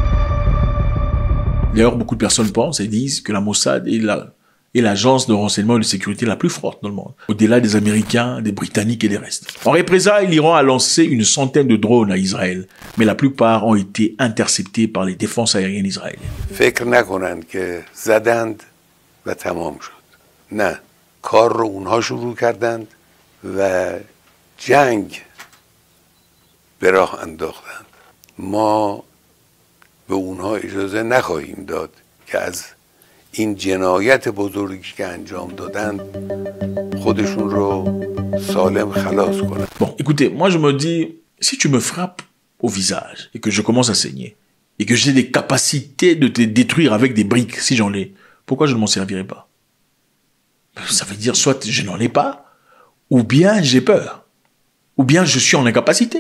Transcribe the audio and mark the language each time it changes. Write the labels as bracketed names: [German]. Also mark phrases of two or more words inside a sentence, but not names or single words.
[French] D'ailleurs, beaucoup de personnes pensent et disent que la Mossad est l'agence de renseignement et de sécurité la plus forte dans le monde, au-delà des Américains, des Britanniques et des restes. En représailles, l'Iran a lancé une centaine de drones à Israël, mais la plupart ont été interceptés par les défenses aériennes israéliennes. [Persian] فکر نکنند که زدند و تمام شد. نه، کار رو اونها شروع کردند و جنگ به راه انداختند. ما به اونها اجازه نخواهیم داد که از این جنایت بزرگی که انجام دادن خودشون رو سالم خلاص کنن. [French] Bon, écoutez, moi je me dis, si tu me frappes au visage et que je commence à saigner et que j'ai des capacités de te détruire avec des briques, si j'en ai, pourquoi je ne m'en servirai pas? Ça veut dire soit je n'en ai pas, ou bien j'ai peur, ou bien je suis en incapacité.